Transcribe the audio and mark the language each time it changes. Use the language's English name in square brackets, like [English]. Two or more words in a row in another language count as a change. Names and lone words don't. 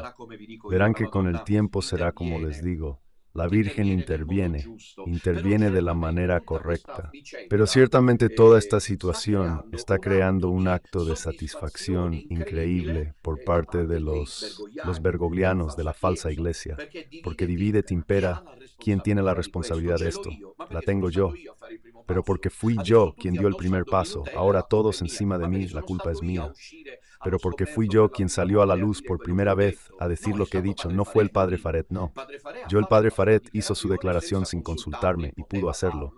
[Spanish] Verán que con el tiempo será como les digo. La Virgen interviene de la manera correcta. Pero ciertamente toda esta situación está creando un acto de satisfacción increíble por parte de los bergoglianos de la falsa iglesia, porque [Latin] divide et impera. [Spanish] ¿Quién tiene la responsabilidad de esto? La tengo yo. Pero porque fui yo quien dio el primer paso, ahora todos encima de mí, la culpa es mía. Pero porque fui yo quien salió a la luz por primera vez a decir lo que he dicho, no fue el padre Faret, no. El padre Faret hizo su declaración sin consultarme y pudo hacerlo.